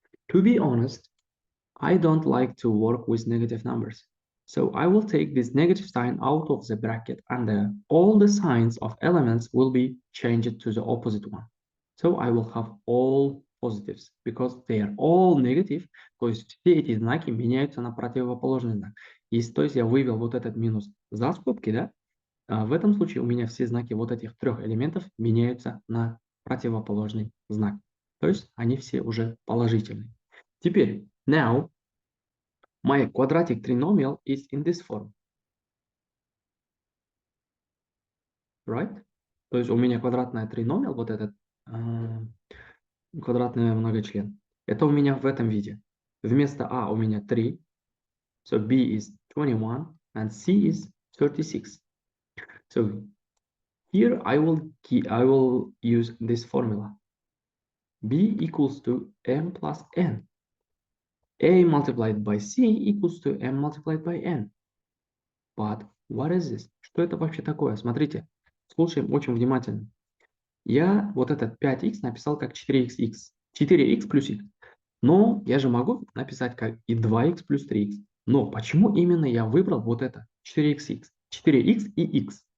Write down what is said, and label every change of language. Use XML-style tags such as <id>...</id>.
<en>To be honest, I don't like to work with negative numbers. So I will take this negative sign out of the bracket and all the signs of elements will be changed to the opposite one. So I will have all positives because they are all negative.</en> <ru>То есть все эти знаки меняются на противоположный знак. То есть я вывел вот этот минус за скобки, да? В этом случае у меня все знаки вот этих трех элементов меняются на противоположный знак. То есть они все уже положительные. Теперь,</ru> <en>now, my quadratic trinomial is in this form. Right?</en> <ru>То есть у меня квадратная trinomial, вот этот квадратный многочлен, это у меня в этом виде. Вместо А у меня 3,</ru> <en>so B is 21 and C is 36. So here I will use this formula. B equals to m plus n. a multiplied by c equals to m multiplied by n. But what is this?</en> <ru>Что это вообще такое? Смотрите, слушаем очень внимательно. Я вот этот 5х написал как 4х. 4х плюс х. Но я же могу написать как и 2х плюс 3х. Но почему именно я выбрал вот это 4х? 4х и х.</ru>